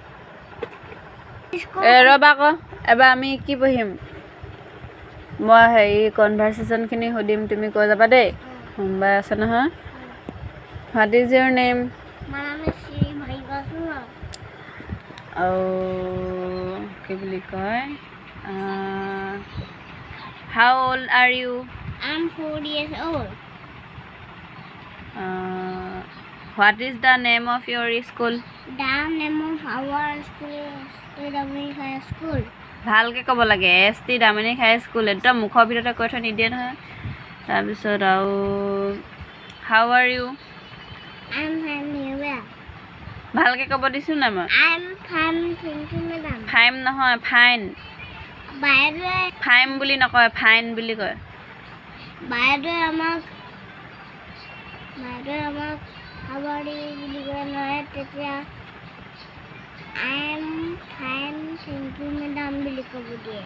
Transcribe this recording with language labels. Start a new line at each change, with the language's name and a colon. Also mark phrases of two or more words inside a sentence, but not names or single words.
Assamese: ৰ'বা আকৌ, এবাৰ আমি কি পঢ়িম, মই কনভাৰ্চেশ্যনখিনি সুধিম, তুমি কৈ যাবা দেই। সোমবাৰে আছে নহয়।
English: What is your name?
Assamese: আৰু কি বুলি কয়,
English: how old are you? I'm 4 years old. What is the name of your school? The name of our school is Damini High School.
Assamese: ভালকৈ ক'ব লাগে, ST দামিনী হাই স্কুল। একদম মুখৰ ভিতৰতে কৈ থৈ নিদিয়ে নহয়। তাৰপিছত আৰু
English: how are you? I'm fine, you?
Assamese: ভালকৈ ক'ব দিছোঁ নাই মই?
English: I'm fine, thank you, madam.
Assamese: ফাইম নহয়, ফাইন। বাইদেৱে ফাইম বুলি নকয়, ফাইন বুলি কয়। বাইদেৱে আমাক হাৱাৰী বুলি কয় নহয় তেতিয়া
English: I am fine thank you madam
Assamese: বুলি ক'ব দিয়ে